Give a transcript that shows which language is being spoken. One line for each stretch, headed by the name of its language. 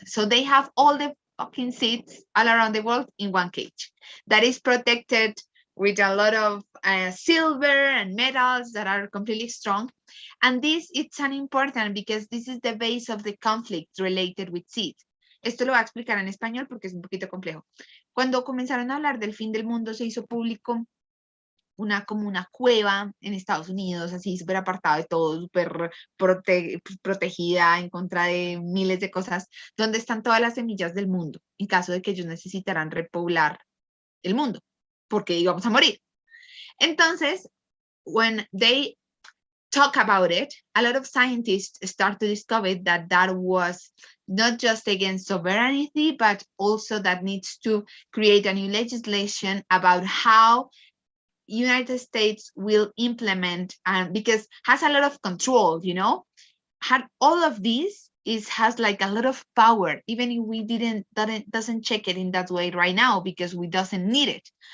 English: So they have all the fucking seeds all around the world in one cage that is protected with a lot of silver and metals that are completely strong. And this, it's an important because this is the base of the conflict related with seeds.
Spanish: Esto lo voy a explicar en español porque es un poquito complejo. Cuando comenzaron a hablar del fin del mundo, se hizo público como una cueva en Estados Unidos, así súper apartada de todo, súper protegida en contra de miles de cosas, donde están todas las semillas del mundo, en caso de que ellos necesitaran repoblar el mundo, porque íbamos a morir. Entonces,
English: when they talk about it, a lot of scientists start to discover that that was not just against sovereignty, but also that needs to create a new legislation about how United States will implement, because has a lot of control, you know, had all of this has like a lot of power, even if we doesn't check it in that way right now because we doesn't need it.